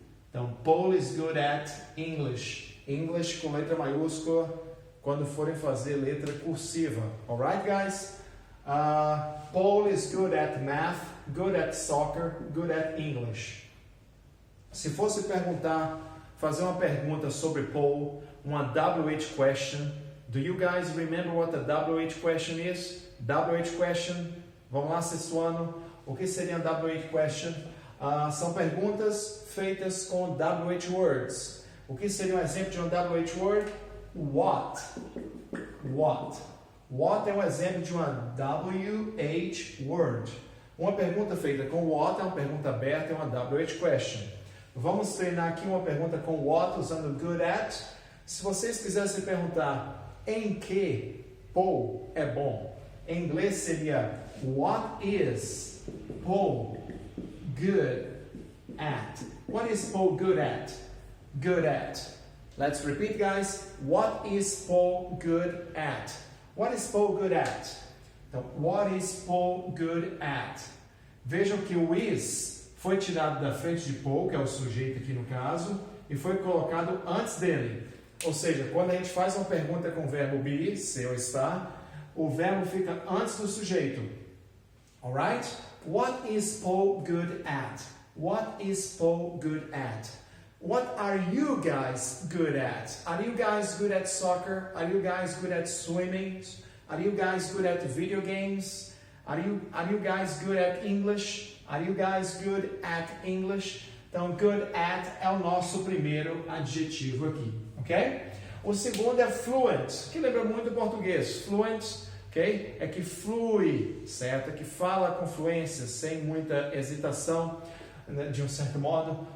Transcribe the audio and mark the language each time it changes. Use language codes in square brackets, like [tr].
[en] Então, Paul is good at English. [pt] English com letra maiúscula quando forem fazer letra cursiva. [en] Alright, guys? Paul is good at math, good at soccer, good at English. [pt] Se fosse fazer uma pergunta sobre Paul, uma [en] WH question, do you guys remember what the WH question is? [pt] WH question, vamos lá, sexto ano, o que seria uma WH question? São perguntas feitas com WH words. O que seria um exemplo de um WH word? What? What é um exemplo de uma WH word. Uma pergunta feita com what é uma pergunta aberta, é uma WH question. Vamos treinar aqui uma pergunta com what usando good at. Se vocês quisessem perguntar em que Paul é bom, em inglês seria [en] what is Paul good at? What is Paul good at? Good at. Let's repeat, guys. What is Paul good at? What is Paul good at? Então, what is Paul good at? [pt] Vejam que o is foi tirado da frente de Paul, que é o sujeito aqui no caso, e foi colocado antes dele. Ou seja, quando a gente faz uma pergunta com o verbo be, ser ou estar, o verbo fica antes do sujeito. [en] Alright? What is Paul good at? What is Paul good at? What are you guys good at? Are you guys good at soccer? Are you guys good at swimming? Are you guys good at video games? Are you guys good at English? Are you guys good at English? [pt] Então, good at é o nosso primeiro adjetivo aqui, ok? O segundo é fluent, que lembra muito o português. Fluent, ok? É que flui, certo? É que fala com fluência, sem muita hesitação, de um certo modo.